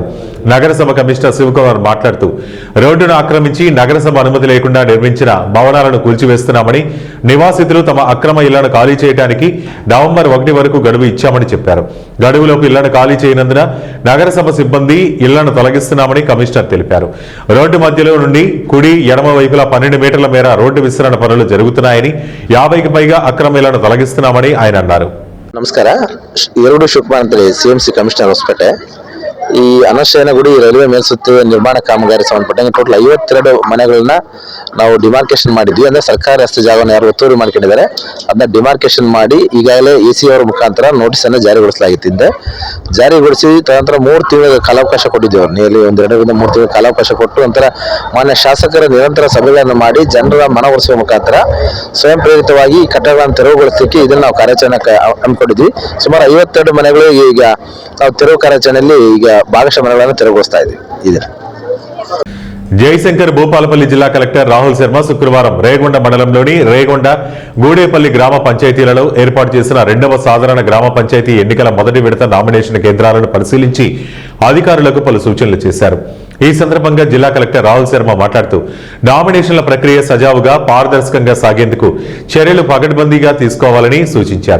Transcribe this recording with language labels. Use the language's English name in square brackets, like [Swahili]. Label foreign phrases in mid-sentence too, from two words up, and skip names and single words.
[Telugu] నగరసభ కమిషనర్ శివకుమార్ మాట్లాడుతూ రోడ్డును ఆక్రమించి నగరసభ అనుమతి లేకుండా నిర్మించిన భవనాలను కూల్చివేస్తున్నామని, నివాసితులు తమ అక్రమ ఇళ్లను ఖాళీ చేయడానికి నవంబర్ 1 వరకు గడువు ఇచ్చామని చెప్పారు. గడువులోపు ఇళ్లను ఖాళీ చేయనందున నగరసభ సిబ్బంది ఇళ్లను తొలగిస్తున్నామని కమిషనర్ తెలిపారు. రోడ్డు మధ్యలో నుండి కుడి ఎడమ వైపులా 12 మీటర్ల మేర రోడ్డు విస్తరణ పనులు జరుగుతున్నాయని, 50కి పైగా అక్రమ ఇళ్లను తొలగిస్తున్నామని ఆయన అన్నారు. [Kannada] ನಮಸ್ಕಾರ. 2 ಶಿವಕುಮಾರ್ ಅಂತೇಳಿ CMC ಕಮಿಷನರ್ ಹೊಸಪೇಟೆ. ಈ ಅನಶಯನ ಗುಡಿ ರೈಲ್ವೆ ಮೇಲ್ಸೇತುವೆ ನಿರ್ಮಾಣ ಕಾಮಗಾರಿ ಸಂಬಂಧಪಟ್ಟಂಗೆ ಟೋಟಲ್ 52 ಮನೆಗಳನ್ನ ನಾವು ಡಿಮಾರ್ಕೇಶನ್ ಮಾಡಿದ್ವಿ. ಅಂದ್ರೆ ಸರ್ಕಾರಿ ಆಸ್ತಿ ಜಾಗವನ್ನು ಯಾರು ಒತ್ತುವರಿ ಮಾಡ್ಕೊಂಡಿದ್ದಾರೆ ಅದನ್ನ ಡಿಮಾರ್ಕೇಶನ್ ಮಾಡಿ ಈಗಾಗಲೇ AC ಅವರ ಮುಖಾಂತರ ನೋಟಿಸ್ ಅನ್ನು ಜಾರಿಗೊಳಿಸಲಾಗಿತ್ತು. ಜಾರಿಗೊಳಿಸಿ ತದನಂತರ 3 ತಿಂಗಳ ಕಾಲಾವಕಾಶ ಕೊಟ್ಟಿದ್ದೇವೆ. ನಿಯರ್ಲಿ 1-2 3 ತಿಂಗಳ ಕಾಲಾವಕಾಶ ಕೊಟ್ಟು ನಂತರ ಮಾನ್ಯ ಶಾಸಕರ ನಿರಂತರ ಸಭೆಗಳನ್ನು ಮಾಡಿ ಜನರ ಮನವೊಲಿಸುವ ಮುಖಾಂತರ ಸ್ವಯಂ ಪ್ರೇರಿತವಾಗಿ ಈ ಕಟ್ಟಡಗಳನ್ನು ತೆರವುಗೊಳಿಸಲಿಕ್ಕೆ ಇದನ್ನು ನಾವು ಕಾರ್ಯಾಚರಣೆ ಹಮ್ಮಿಕೊಂಡಿದ್ವಿ. ಸುಮಾರು 52 ಮನೆಗಳು ಈಗ ನಾವು ತೆರವು ಕಾರ್ಯಾಚರಣೆಯಲ್ಲಿ ಈಗ ಭಾಗಶಃ ಮನೆಗಳನ್ನು ತೆರವುಗೊಳಿಸ್ತಾ ಇದ್ದೀವಿ. [Telugu] జయశంకర్ భూపాలపల్లి జిల్లా కలెక్టర్ రాహుల్ శర్మ శుక్రవారం రేగొండ మండలంలోని రేగొండ, గూడేపల్లి గ్రామ పంచాయతీలలో ఏర్పాటు చేసిన 2వ సాధారణ గ్రామ పంచాయతీ ఎన్నికల మొదటి విడత నామినేషన్ కేంద్రాలను పరిశీలించి అధికారులకు పలు సూచనలు చేశారు. ఈ సందర్భంగా జిల్లా కలెక్టర్ రాహుల్ శర్మ మాట్లాడుతూ నామినేషన్ల ప్రక్రియ సజావుగా పారదర్శకంగా సాగేందుకు చర్యలు పకడ్బందీగా తీసుకోవాలని సూచించారు.